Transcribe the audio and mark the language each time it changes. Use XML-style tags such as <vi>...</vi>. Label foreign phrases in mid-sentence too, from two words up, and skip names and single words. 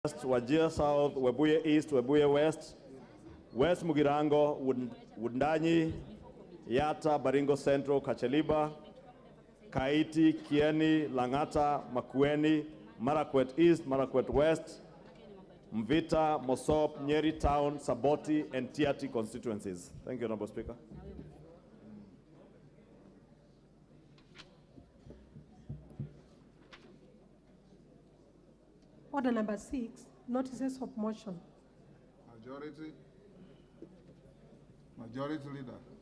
<en>Wajir South, Webuye East, Webuye West, West Mugirango, Wundanyi, Yata, Baringo Central, Kacheliba, Kaiti, Kieni, Langata, Makueni, Marakwet East, Marakwet West, Mvita, Mosop, Nyeri Town, Saboti, and Tiati constituencies. Thank you, Honorable Speaker. Order number 6, notices of motion. Majority Leader.</en>